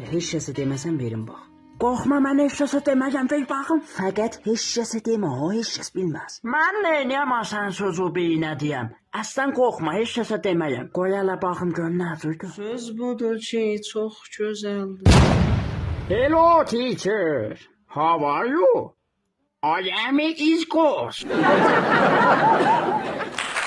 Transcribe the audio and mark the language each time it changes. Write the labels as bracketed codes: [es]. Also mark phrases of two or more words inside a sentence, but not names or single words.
[az] Heç kəsə deməsən verin bax. Qorxma, mən heç kəsə deməyəm, ver baxım. Fəqət heç kəsə demə, ha, heç kəs bilməz. Mən neyniyəm sən sözü beyinə deyəm. Əsdən qorxma, heç kəsə deməyəm. Qoy hələ baxım gör nədirdir. Söz budur ki, çox gözəldir. [en] Hello teacher, how are you? I am his ghost.